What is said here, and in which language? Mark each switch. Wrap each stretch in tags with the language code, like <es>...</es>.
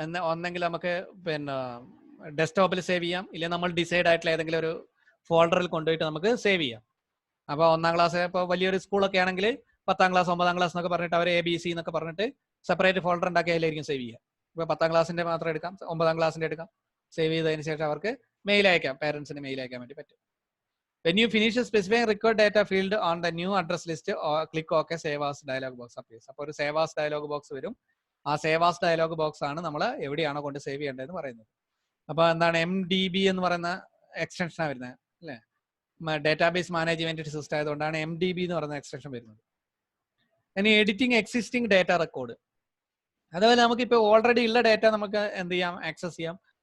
<ml>ഒന്നെങ്കിൽ നമുക്ക് പിന്നെ ഡെസ്ക്ടോപ്പിൽ സേവ് ചെയ്യാം, ഇല്ലെങ്കിൽ നമ്മൾ ഡിസൈഡ് ആയിട്ടുള്ള ഏതെങ്കിലും ഒരു ഫോൾഡറിൽ കൊണ്ടുപോയിട്ട് നമുക്ക് സേവ് ചെയ്യാം. അപ്പോൾ 1ാം ക്ലാസ്, ഇപ്പോൾ വലിയൊരു സ്കൂളൊക്കെ ആണെങ്കിൽ 10ാം ക്ലാസ് 9ാം ക്ലാസ് എന്നൊക്കെ പറഞ്ഞിട്ട് അവർ ABC എന്നൊക്കെ പറഞ്ഞിട്ട് സെപ്പറേറ്റ് ഫോൾഡർ ഉണ്ടാക്കി അതിലായിരിക്കും സേവ് ചെയ്യുക. ഇപ്പോൾ 10ാം ക്ലാസിന്റെ മാത്രം എടുക്കാം, 9ാം ക്ലാസിന്റെ എടുക്കാം. സേവ് ചെയ്തതിന് ശേഷം അവർക്ക് മെയിൽ അയക്കാം, പേരൻസിന് മെയിൽ അയക്കാൻ വേണ്ടി പറ്റും.</ml> <en>When you finish specifying required data field on the new address list, click OK, Save as dialog box appears.</en> <ml>അപ്പോൾ ഒരു Save as dialog box വരും. ആ Save as dialog box ആണ് നമ്മൾ എവിടെയാണോ കൊണ്ട് സേവ് ചെയ്യേണ്ടതെന്ന് പറയുന്നത്. അപ്പോൾ എന്താണ് MDB എന്ന് പറയുന്ന എക്സ്റ്റൻഷനാണ് വരുന്നത് അല്ലേ, ഡേറ്റാബേസ് മാനേജ്മെന്റ് സിസ്റ്റം ആയതുകൊണ്ടാണ് MDB എന്ന് പറയുന്ന എക്സ്റ്റൻഷൻ വരുന്നത്. ഇനി എഡിറ്റിംഗ് എക്സിസ്റ്റിംഗ് ഡേറ്റ റെക്കോർഡ്, അതുപോലെ നമുക്കിപ്പോൾ ഓൾറെഡി ഉള്ള ഡേറ്റ നമുക്ക് എന്ത് ചെയ്യാം, ആക്സസ് ചെയ്യാം.</ml>